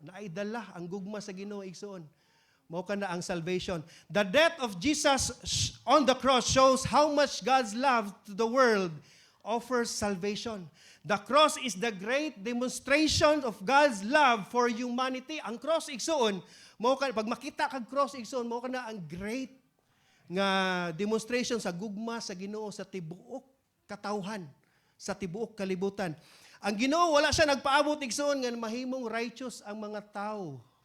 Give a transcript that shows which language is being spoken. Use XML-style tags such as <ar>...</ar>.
<ceb>Naay dala ang gugma sa Ginoo igsoon. Mao kana ang salvation.</ceb> <en>The death of Jesus on the cross shows how much God's love to the world offers salvation. The cross is the great demonstration of God's love for humanity.</en> <ceb>Ang cross igsoon, pag makita kag cross igsoon, mao kana ang great nga demonstration sa gugma sa Ginoo sa tibuok katawhan, sa tibuok kalibutan. Ang Ginoo wala siya nagpaabot igsoon nga mahimong righteous ang mga tao.</ceb>